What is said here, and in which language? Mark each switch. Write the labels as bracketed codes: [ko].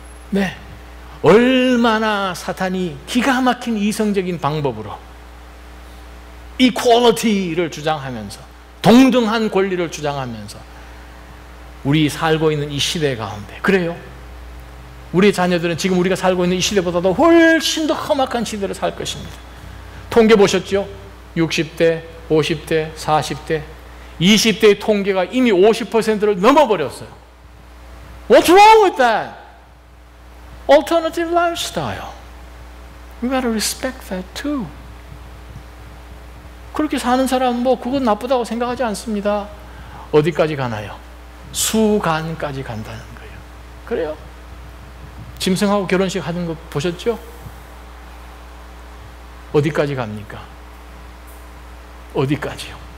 [ko] 네, 얼마나 사탄이 기가 막힌 이성적인 방법으로 이퀄리티를 주장하면서 동등한 권리를 주장하면서 우리 살고 있는 이 시대 가운데, 그래요, 우리 자녀들은 지금 우리가 살고 있는 이 시대보다도 훨씬 더 험악한 시대를 살 것입니다. 통계 보셨죠? 60대, 50대, 40대, 20대의 통계가 이미 50%를 넘어버렸어요. [en] What's wrong with that? alternative lifestyle. We gotta respect that too. [ko] 그렇게 사는 사람은 뭐 그건 나쁘다고 생각하지 않습니다. 어디까지 가나요? 수간까지 간다는 거예요. 그래요? 짐승하고 결혼식 하는 거 보셨죠? 어디까지 갑니까? 어디까지요?